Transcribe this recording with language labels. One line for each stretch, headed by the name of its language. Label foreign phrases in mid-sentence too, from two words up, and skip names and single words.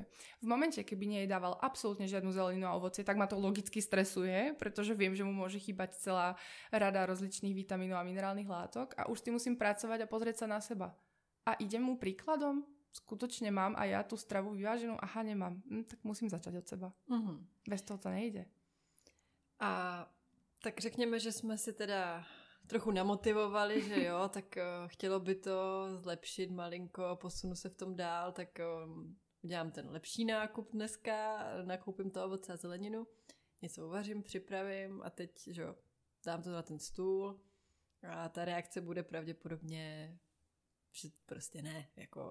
Slovak: V momente, keby nejedával absolútne žiadnu zeleninu a ovocie, tak ma to logicky stresuje, pretože viem, že mu môže chýbať celá rada rozličných vitamínov a minerálnych látok a už s tým musím pracovať a pozrieť sa na seba. A idem mu príkladom? Skutočne mám a ja tú stravu vyváženú? Aha, nemám. Tak musím začať od seba. Bez toho to nejde.
Czech: A tak řekněme, že jsme si teda trochu namotivovali, že jo, tak chtělo by to zlepšit malinko, posunu se v tom dál, tak dělám ten lepší nákup dneska, nakoupím to ovoce a zeleninu, něco uvařím, připravím a teď, že jo, dám to na ten stůl a ta reakce bude pravděpodobně že prostě ne, jako...